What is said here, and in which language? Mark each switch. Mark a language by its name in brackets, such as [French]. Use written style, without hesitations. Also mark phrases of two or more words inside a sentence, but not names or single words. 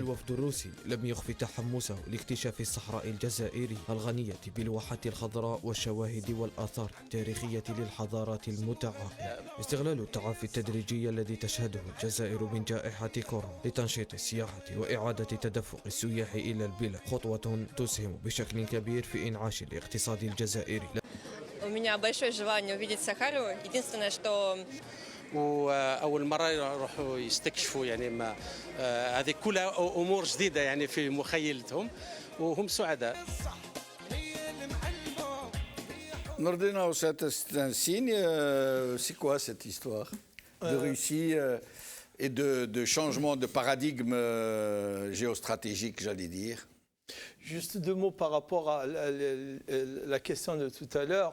[Arabic] الوفد الروسي لم يخفي تحمسه لاكتشاف الصحراء الجزائري الغنية بالواحات الخضراء والشواهد والآثار التاريخية للحضارات المتعاقبة. استغلال التعافي التدريجي الذي تشهده الجزائر من جائحة كورونا لتنشيط السياحة وإعادة تدفق السياح إلى البلاد خطوة تسهم بشكل كبير في إنعاش الاقتصاد الجزائري. [Russian] У меня большое желание увидеть Сахару. Единственное, что [Arabic] وأول مرة يروحوا يستكشفوا يعني هذه كلها أمور جديدة يعني في مخيلتهم وهم سعداء. [French] Nordena, c'est un signe. C'est quoi cette histoire de Russie et de changement de paradigme géostratégique, j'allais dire? Juste deux mots par rapport à la question de tout à l'heure.